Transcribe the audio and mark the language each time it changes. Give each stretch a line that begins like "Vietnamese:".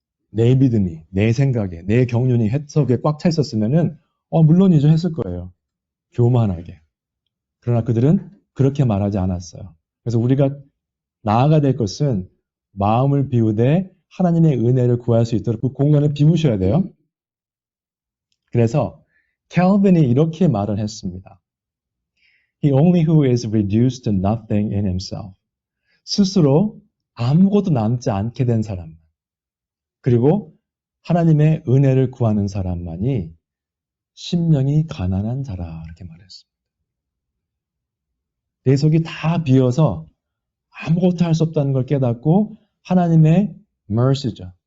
Korean: 내 믿음이, 내 생각에, 내 경륜이 해석에 꽉 차 있었으면은 물론이죠 했을 거예요. 교만하게. 그러나 그들은 그렇게 말하지 않았어요. 그래서 우리가 나아가야 될 것은 마음을 비우되 하나님의 은혜를 구할 수 있도록 그 공간을 비우셔야 돼요. 그래서 캘빈이 이렇게 말을 했습니다.
English: He only who is reduced to nothing in himself.
Korean: 스스로 아무것도 남지 않게 된 사람. 그리고 하나님의 은혜를 구하는 사람만이 심령이 가난한 자라 이렇게 말했습니다. 내 속이 다 비어서 아무것도 할 수 없다는 걸 깨닫고 하나님의 mercy죠.